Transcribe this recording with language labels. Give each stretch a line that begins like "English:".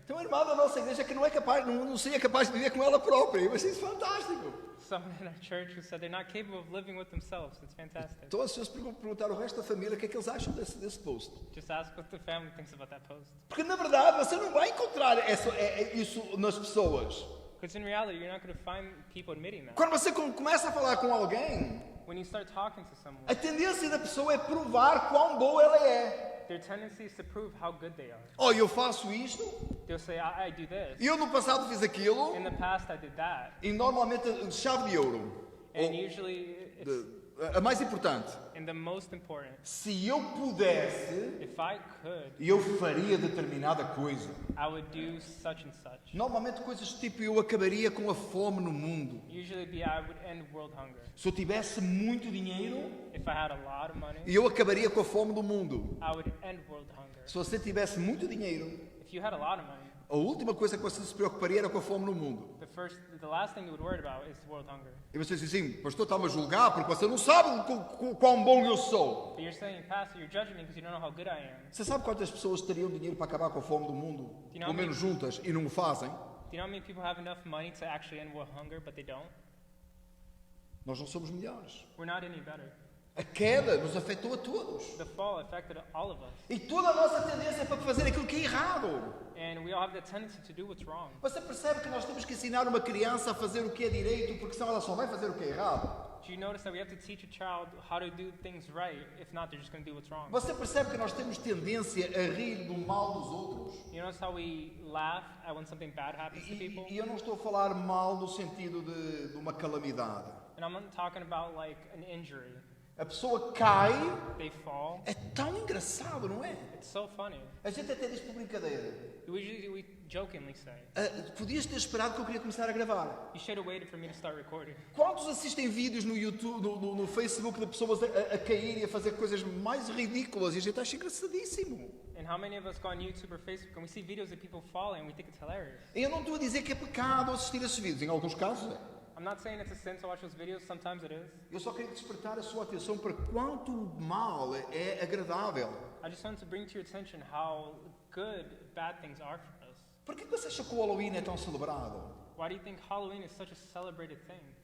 Portuguese: Tem uma irmã da nossa igreja que não é capaz, não seria capaz de viver com ela própria. Eu achei isso fantástico.
English: Someone in our church who said they're not capable of living with themselves. It's fantastic.
Portuguese: Então as pessoas perguntar ao resto da família o que é que eles acham desse post.
English: Just ask what the family thinks about that post.
Portuguese: Porque na verdade você não vai encontrar isso nas pessoas.
English: Because in reality, you're not going to find people admitting that.
Portuguese: Quando você começa a falar com alguém,
English: When you start talking to someone,
Portuguese: a tendência da pessoa é provar quão boa ela é.
English: their tendency is to prove how good they are.
Portuguese: Olha, eu faço isto,
English: They'll say, I do this.
Portuguese: e eu no passado fiz aquilo,
English: In the past, I did that.
Portuguese: e normalmente chave de ouro.
English: And
Portuguese: Ou
English: usually, it's
Portuguese: a mais importante,
English: and the most important.
Portuguese: se eu pudesse,
English: If I could,
Portuguese: eu faria determinada coisa.
English: I would do such and such.
Portuguese: Normalmente coisas tipo eu acabaria com a fome no mundo.
English: Usually, I would end world hunger.
Portuguese: Se eu tivesse muito dinheiro,
English: If I had a lot of money,
Portuguese: eu acabaria com a fome do mundo.
English: I would end world hunger.
Portuguese: Se você tivesse muito dinheiro,
English: If you had a lot of money,
Portuguese: a última coisa que você se preocuparia era com a fome no mundo.
English: the last thing you would worry about is world hunger.
Portuguese: E você diz assim, pastor, está-me a julgar porque você não sabe quão bom eu sou.
English: But you're saying, Pastor, you're judging me because you don't know how good I am.
Portuguese: Você sabe quantas pessoas teriam dinheiro para acabar com a fome do mundo?
English: You know
Portuguese: Pelo menos juntas, e não o fazem?
English: Do you know how many people have enough money to actually end world hunger, but they don't?
Portuguese: Nós não somos melhores.
English: We're not any better.
Portuguese: A queda nos afetou a todos.
English: The fall affected all of us.
Portuguese: E toda a nossa tendência é para fazer aquilo que é errado.
English: And we all have the tendency to do what's wrong.
Portuguese: Você percebe que nós temos que ensinar uma criança a fazer o que é direito, porque senão ela só vai fazer o que é errado?
English: Do you notice that we have to teach a child how to do things right? If not, they're just going to do what's wrong.
Portuguese: Você percebe que nós temos tendência a rir do mal dos outros?
English: You notice how we laugh at when something bad happens to people?
Portuguese: E eu não estou a falar mal no sentido de uma calamidade.
English: And I'm not talking about like an injury.
Portuguese: A pessoa cai,
English: They fall.
Portuguese: é tão engraçado, não é?
English: It's so funny.
Portuguese: A gente até diz por brincadeira.
English: We jokingly say,
Portuguese: Podias ter esperado que eu queria começar a gravar.
English: you should have waited for me to start recording.
Portuguese: Quantos assistem vídeos no YouTube, no Facebook de pessoas a cair e a fazer coisas mais ridículas e a gente acha engraçadíssimo?
English: And how many of us go on YouTube or Facebook and we see videos of people falling and we think it's hilarious?
Portuguese: E eu não estou a dizer que é pecado assistir a esses vídeos, em alguns casos é.
English: I'm not saying it's a sin to watch those videos. Sometimes it is.
Portuguese: Eu só queria despertar a sua atenção para quanto mal é agradável.
English: I just wanted to bring to your attention how good bad things are for us.
Portuguese: Por que você acha que o Halloween é tão celebrado?
English: Why do you think Halloween is such a celebrated thing?